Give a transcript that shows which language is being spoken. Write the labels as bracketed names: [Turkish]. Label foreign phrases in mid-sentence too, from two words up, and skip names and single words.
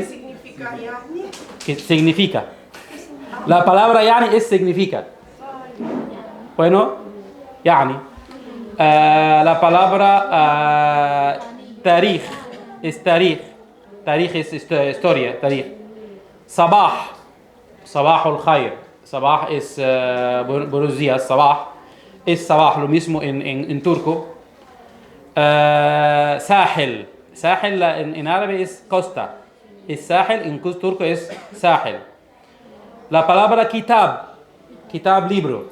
[Spanish] ¿Qué significa yani? ¿Qué significa? La palabra yani es significa. Bueno, yani. La palabra tarikh es tarikh. Tarikh es historia, [Arabic] تاريخ. صباح الخير. [Spanish] Sabah es buenos días, sabah. Es sabah, lo mismo en turco. Sahel en árabe es costa. Es Sahel, en turco es Sahel. La palabra kitab libro.